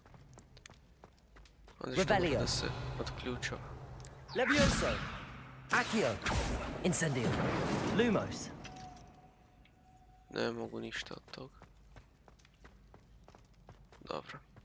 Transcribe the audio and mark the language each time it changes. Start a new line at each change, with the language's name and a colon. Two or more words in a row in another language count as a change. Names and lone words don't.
Bosnian: Onda što mogu da se odključava. Levioso. Accio. Incendio. Lumos. Ne mogu ništa od toga. Dobro.